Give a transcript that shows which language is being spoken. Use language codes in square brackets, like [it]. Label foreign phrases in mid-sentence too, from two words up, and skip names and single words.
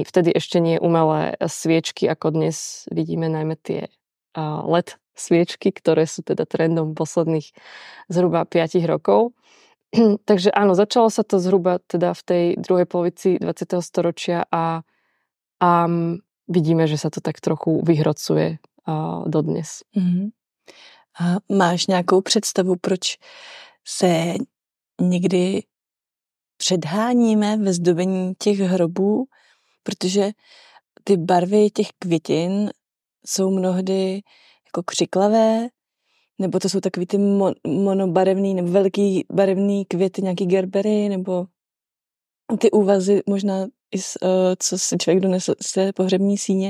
[sk] Vtedy ešte nie umelé sviečky, ako dnes vidíme najmä tie LED sviečky, ktoré sú teda trendom posledných zhruba 5 rokov. Takže áno, začalo sa to zhruba teda v tej druhej polovici 20. storočia a vidíme, že sa to tak trochu vyhrocuje dodnes. [cs] A máš nějakou představu, proč se někdy předháníme ve zdobení těch hrobů, protože ty barvy těch květin jsou mnohdy jako křiklavé, nebo to jsou takový ty monobarevný nebo veliký barevný květy, nějaký gerbery, nebo ty úvazy možná, co si člověk donesl z té pohřební síně.